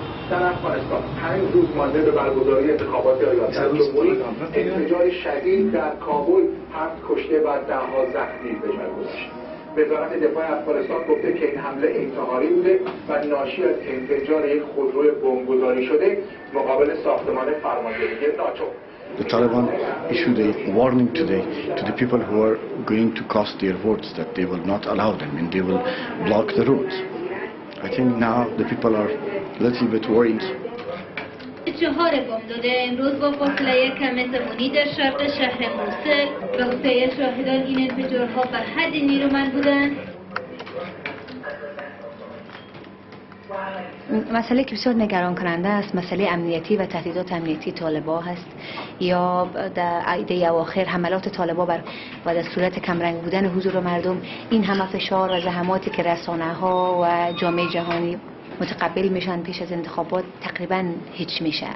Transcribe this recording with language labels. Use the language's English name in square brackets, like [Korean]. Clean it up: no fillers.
[Persian] در افغانستان 5 روز مانده به برگزاری انتخابات ریاست جمهوری انفجار شدید در کابل 7 کشته و 10 زخمی به جای گذاشت. وزارت دفاع افغانستان گفته که این حمله انتحاری بوده و ناشی از انفجار یک خودروی بمبگذاری شده مقابل ساختمان فرماندهی ناتو. [English] The Taliban issued a warning today to the people who are going to cast their votes that they will not allow them and they will block the roads. I think now the people are a little bit worried. [Persian] 4 بمب داده امروز با فاصله کم زمانی در شرق شهر موصل. به گفته شاهدان این انفجارها به حد نیرومند بودند. مسئله که بسیار نگران کننده است مسئله امنیتی و تهدیدات امنیتی طالبا هست یا در ایده اواخر حملات طالبا و در صورت کمرنگ بودن حضور مردم این همه فشار و زحماتی که رسانه ها و جامعه جهانی متقبل میشن پیش از انتخابات تقریبا هیچ میشه.